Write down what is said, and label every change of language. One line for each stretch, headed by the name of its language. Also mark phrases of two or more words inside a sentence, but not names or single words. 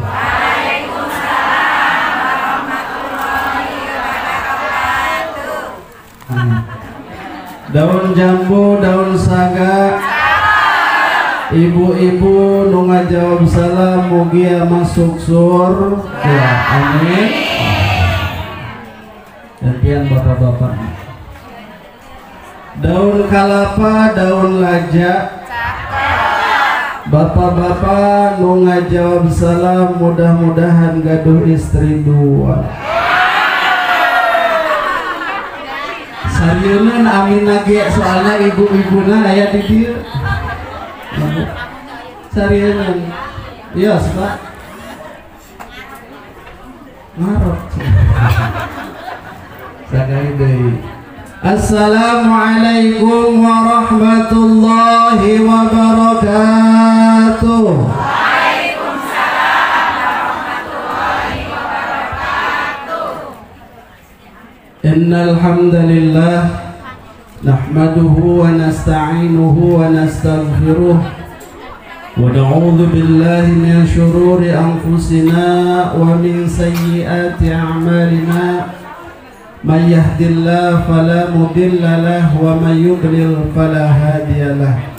Arabic: وعليكم السلام ورحمة الله وبركاته.
Sundanese: Daun jambu, daun saga, ibu-ibu nu ngajawab salam mugi masuk surga. Amin. Gantian bapak-bapak. Daun kalapa, daun laja, bapak-bapak nu ngajawab salam mudah-mudahan gaduh istri dua. Sarieun amin lagi soalnya ibu-ibuna aya di dieu. Sarieun. Iya, Pak. Ngarep. Sagai deui.
Arabic: السلام عليكم ورحمة الله وبركاته. وعليكم السلام ورحمة الله وبركاته. إن الحمد لله نحمده ونستعينه ونستغفره ونعوذ بالله من شرور أنفسنا ومن سيئات أعمالنا من يهد الله فلا مضل له ومن يضلل فلا هادي له